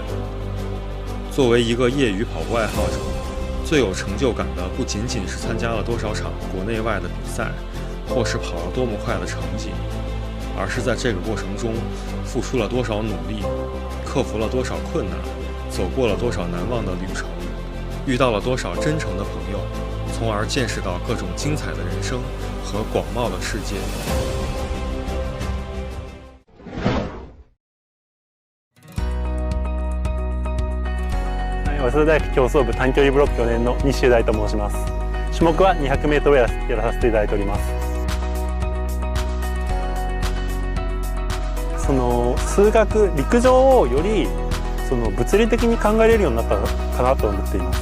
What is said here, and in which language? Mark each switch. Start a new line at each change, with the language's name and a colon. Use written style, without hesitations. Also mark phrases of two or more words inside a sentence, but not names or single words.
Chinese: 作为一个业余跑步爱好者，最有成就感的不仅仅是参加了多少场国内外的比赛，或是跑了多么快的成绩，而是在这个过程中付出了多少努力，克服了多少困难，走过了多少难忘的旅程，遇到了多少真诚的朋友，从而见识到各种精彩的人生和广袤的世界。
Japanese: 早稲田大学競走部短距離ブロック4年の西修大と申します。種目は 200m をやらさせていただいております。数学、陸上をより物理的に考えれるようになったかなと思っています。